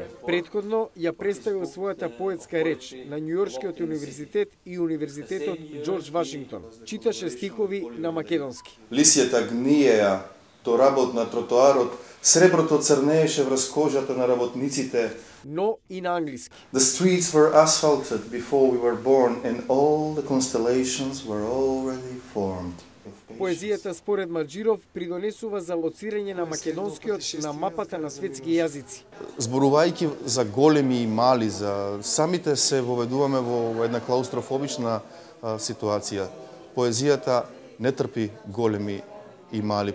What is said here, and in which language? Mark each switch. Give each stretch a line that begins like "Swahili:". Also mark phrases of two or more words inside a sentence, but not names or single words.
Macedonian: Претходно ја представил својата поетска реч на Њујоршкиот универзитет и универзитетот Џорџ Вашингтон. Читаше стихови на македонски. Лисјата гниеја, то работ на тротоарот, среброто црнееше врз кожата на работниците. Но и на англиски.
English: The streets were asphalted before we were born and all the constellations were already formed.
Macedonian: Поезијата според Маџиров придонесува за лоцирање на македонскиот на мапата на светски јазици. Зборувајќи за големи и мали, за самите се воведуваме во една клаустрофобична ситуација. Поезијата не трпи големи и мали.